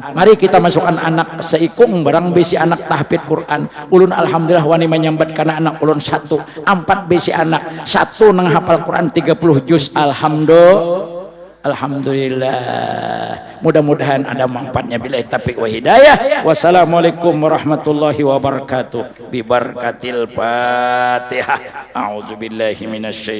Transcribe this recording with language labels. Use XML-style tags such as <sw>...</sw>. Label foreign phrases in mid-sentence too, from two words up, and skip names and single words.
<bjn>Mari kita masukkan anak seikung barang besi anak tahfidz Quran. Ulun alhamdulillah wani menyambat karena anak ulun 1, 4 besi anak, 1 nang hafal Quran 30 juz. Alhamdulillah. Mudah-mudahan ada manfaatnya.</bjn> <ar>بالله توفيق و هداية. والسلام عليكم ورحمة الله وبركاته. ببركة الفاتحة. أعوذ بالله من الشيطان</ar>